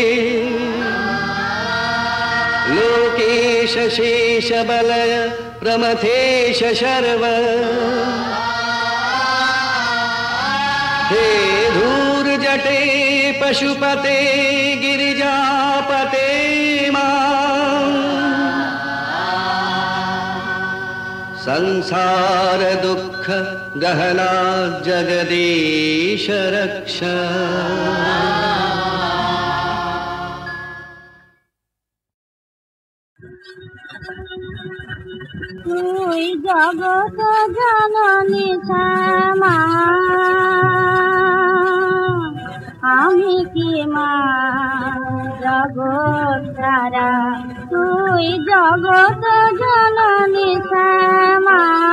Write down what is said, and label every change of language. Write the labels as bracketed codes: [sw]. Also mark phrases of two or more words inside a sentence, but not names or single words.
[sa] लोकेश शेष बलय प्रमथेश शर्व हे धूर्जटे पशुपते गिरिजापते संसार दुःख गहना जगदीश रक्ष [bn] তুই জগত জননী শ্যামা আমি কি মা জগৎ তারা তুই তুই জগত জননী শ্যামা